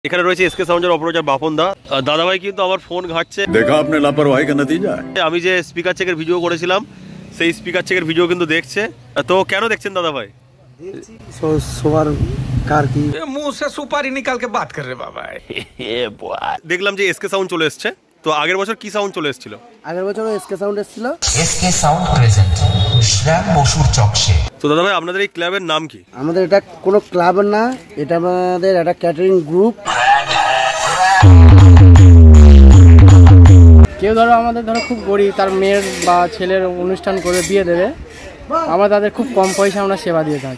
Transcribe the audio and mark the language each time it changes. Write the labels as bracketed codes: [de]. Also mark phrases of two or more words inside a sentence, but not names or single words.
[bn] এখানে রয়েছে এসকে সাউন্ডের অপারেটর বাপন দা। দাদা ভাই কিন্তু আমার ফোন ঘাটছে, [hi] देखा अपनी लापरवाही का नतीजा। [bn] আমি যে স্পিকার চেকের ভিডিও করেছিলাম সেই স্পিকার চেকের ভিডিও কিন্তু দেখছে। তো কেন দেখছেন দাদা ভাই? দেখছি সবার কার কি [hi] मुंह से सुपारी निकाल के बात कर रहे बाबा। [bn] দেখলাম যে এসকে সাউন্ড চলে এসছে। তো আগের বছর কি সাউন্ড চলে এসেছিল? আগের বছর এসকে সাউন্ড এসেছিল। এসকে সাউন্ড প্রেজেন্ট শ্যাম বসুর চকশে। তো দাদা ভাই আপনাদের এই ক্লাবের নাম কি? আমাদের এটা কোনো ক্লাব না, এটা আমাদের একটা [en] catering group. [bn] কেউ ধরো আমাদের খুব গরিব, তার মেয়ের বা ছেলের অনুষ্ঠান করে বিয়ে দেবে, আমরা তাদের খুব কম পয়সা আমরা সেবা দিয়ে থাকি।